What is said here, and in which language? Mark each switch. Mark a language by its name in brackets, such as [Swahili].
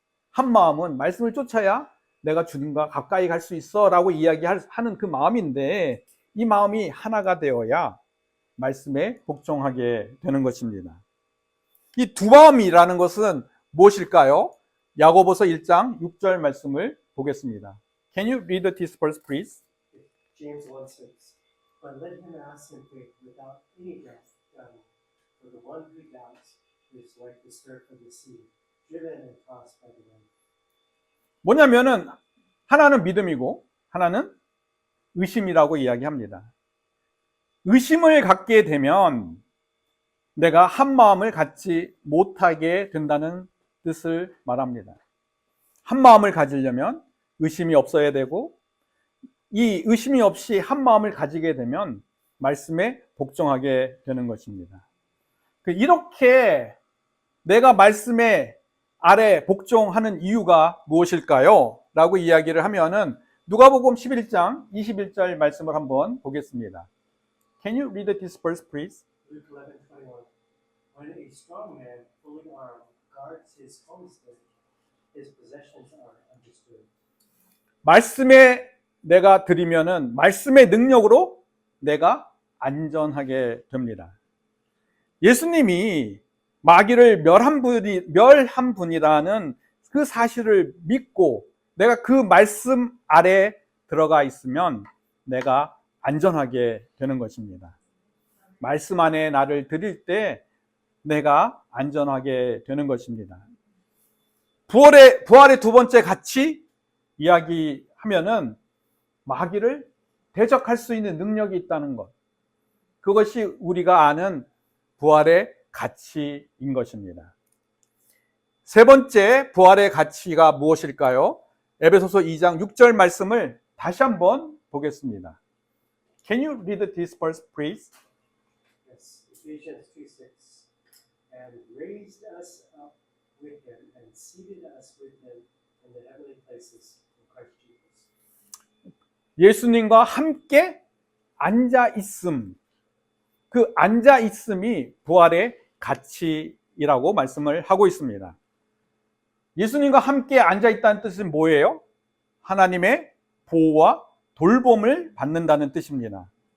[Korean] 한 마음은 말씀을 쫓아야 내가 주님과 가까이 갈 수 있어 라고 이야기하는 그 마음인데, 이 마음이 하나가 되어야 말씀에 복종하게 되는 것입니다. 이 두 마음이라는 것은 무엇일까요? 야고보서 1장 6절 말씀을 보겠습니다. [English] Can you read this verse, please? James 1:6. But let him ask in faith without any doubting. For the one who doubts is like the surf of the sea, driven and tossed by the wind. [Korean] 뭐냐면은 하나는 믿음이고 하나는 의심이라고 이야기합니다. 의심을 갖게 되면 내가 한 마음을 갖지 못하게 된다는 뜻을 말합니다. 한 마음을 가지려면 의심이 없어야 되고, 이 의심이 없이 한 마음을 가지게 되면 말씀에 복종하게 되는 것입니다. 이렇게 내가 말씀에 아래 복종하는 이유가 무엇일까요? 라고 이야기를 하면은 누가복음 11장 21절 말씀을 한번 보겠습니다. [English] Can you read this verse, please? Luke 11:21. When a strong man, fully armed, guards his homestead, his possessions are understood. [Korean] 말씀에 내가 드리면은 말씀의 능력으로 내가 안전하게 됩니다. 예수님이 마귀를 멸한 분이라는 그 사실을 믿고 내가 그 말씀 아래 들어가 있으면 내가 안전하게 되는 것입니다. 말씀 안에 나를 드릴 때 내가 안전하게 되는 것입니다. 부활의 두 번째 가치 이야기하면은 마귀를 대적할 수 있는 능력이 있다는 것. 그것이 우리가 아는 부활의 가치인 것입니다. 세 번째 부활의 가치가 무엇일까요? 에베소서 2장 6절 말씀을 다시 한번 보겠습니다. [English] Can you read this verse, please? Yes, Ephesians 2:6. And raised us up with him and seated us with him in the heavenly places in Christ Jesus. [Korean] 예수님과 함께 앉아 있음. 그 앉아 있음이 부활의 가치이라고 말씀을 하고 있습니다. 예수님과 함께 앉아 있다는 뜻은 뭐예요? 하나님의 보호와 돌봄을 받는다는 뜻입니다.